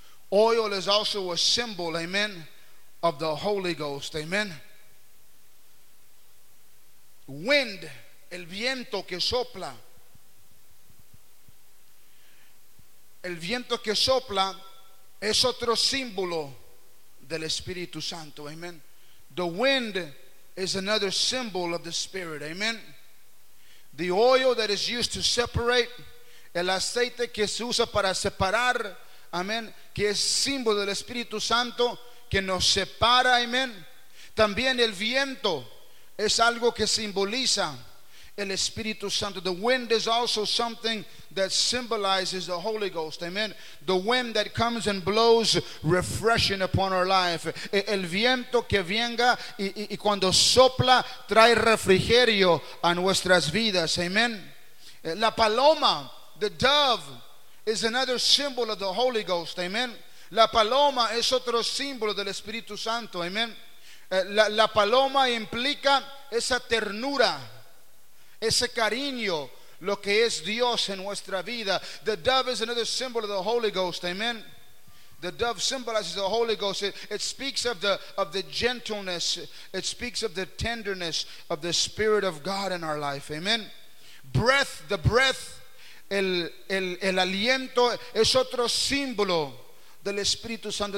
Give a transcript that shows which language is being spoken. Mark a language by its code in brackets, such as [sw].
[en] Oil is also a symbol, amen, of the Holy Ghost, amen. [es] Wind, el viento que sopla. El viento que sopla es otro símbolo del Espíritu Santo, amen. [en] The wind is another symbol of the Spirit, amen. The oil that is used to separate, [es] el aceite que se usa para separar, amén, que es símbolo del Espíritu Santo, que nos separa, amén. También el viento es algo que simboliza el Espíritu Santo. [en] The wind is also something that symbolizes the Holy Ghost, amen. The wind that comes and blows refreshing upon our life. [es] El viento que venga y cuando sopla trae refrigerio a nuestras vidas, amen. La paloma, [en] the dove, is another symbol of the Holy Ghost, amen. [es] La paloma es otro símbolo del Espíritu Santo, amen. La paloma implica esa ternura, ese cariño, lo que es Dios en nuestra vida. [en] The dove is another symbol of the Holy Ghost, amen. The dove symbolizes the Holy Ghost. It speaks of the gentleness. It speaks of the tenderness of the Spirit of God in our life, amen. Breath, the breath, [es] el aliento es otro símbolo del Espíritu Santo.